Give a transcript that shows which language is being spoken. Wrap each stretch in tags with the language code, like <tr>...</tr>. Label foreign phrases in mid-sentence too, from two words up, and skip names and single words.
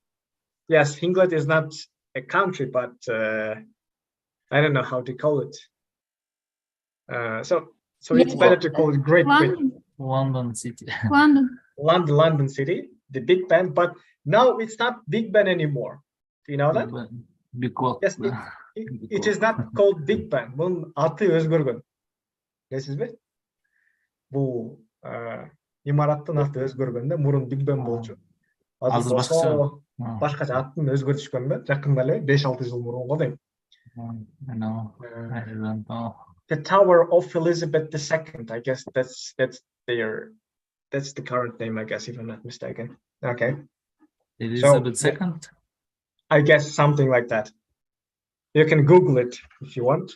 <en>Yes, England is not a country, but I don't know how to call it. So it's better to call it Great Britain. London City. London City, the Big Ben, but now it's not Big Ben anymore. Do you know that? Big clock. Yes, it is not called Big Ben.</en> <ky>Bunun аты өзгөргөн.</ky> <kk>Білесіз бе? Бұл имараттың</kk> <ky>аты өзгөргөн да, мурун Big Ben болчу. Азыр болсо башкача атын өзгөртүшкөн да, жакында эле 5-6 жыл мурун го дейм.</ky> <en>I don't know. The Tower of Elizabeth II, I guess that's the current name, I guess, if I'm not mistaken. Okay. Elizabeth II? I guess something like that. You can Google it if you want.</en>